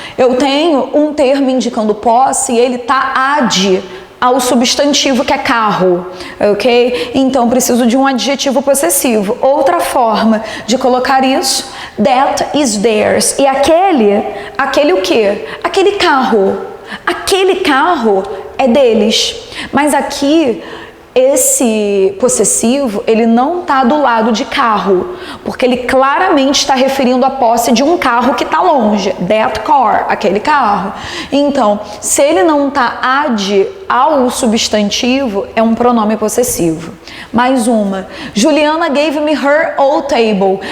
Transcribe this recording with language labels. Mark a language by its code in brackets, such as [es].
[pt] Eu tenho um termo indicando posse e ele tá ad ao substantivo, que é carro, ok? Então preciso de um adjetivo possessivo. Outra forma de colocar isso, [en] that is theirs. [pt] E aquele o quê? Aquele carro é deles. Mas aqui, esse possessivo, ele não está do lado de carro, porque ele claramente está referindo a posse de um carro que está longe. [en] That car, [pt] aquele carro. Então, se ele não está ad ao substantivo, é um pronome possessivo. Mais uma. [en] Juliana gave me her old table.